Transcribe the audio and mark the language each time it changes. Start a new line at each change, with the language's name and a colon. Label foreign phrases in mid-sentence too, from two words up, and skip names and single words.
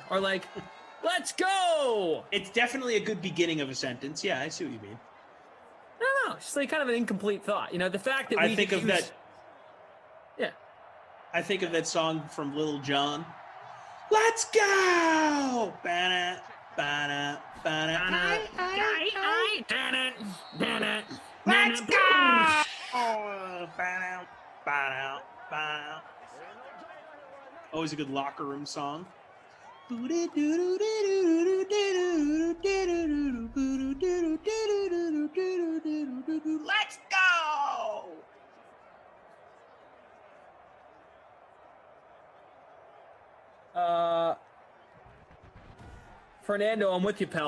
English: Or like, let's go! It's definitely a good beginning of a sentence. Yeah, I see what you mean. No, it's like kind of an incomplete thought. You know, the fact that I think of that. Yeah. I think of that song from Little John. Let's go! Ba-na, ba-na, ba-na. Let's go! Ba-na, ba-na, ba-na. Always a good locker room song. Let's go! Fernando, I'm with you, pal.